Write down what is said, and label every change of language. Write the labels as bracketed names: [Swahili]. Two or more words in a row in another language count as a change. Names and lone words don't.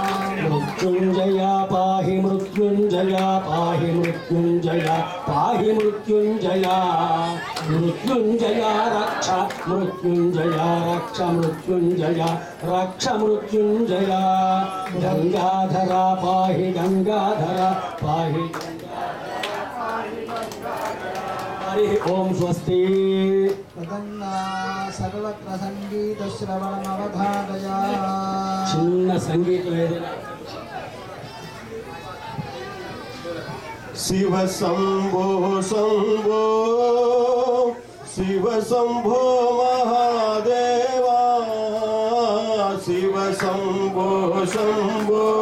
[Sanskrit] मृत्युंजय पाहि मृत्युंजय पाहि मृत्युंजय पाहि मृत्युंजय मृत्युंजय रक्ष मृत्युंजय रक्ष मृत्युंजय रक्ष मृत्युंजय गंगाधर पाहि गंगाधर पाहि हरि ओम स्वस्ति तदन्ना सर्वत्र संगीत श्रवणमवधारय [Telugu] చిన్న సంగీతం ఏదైనా [Sanskrit] शिव शंभो शंभो शिव शंभो महादेवा शिव शंभो शंभो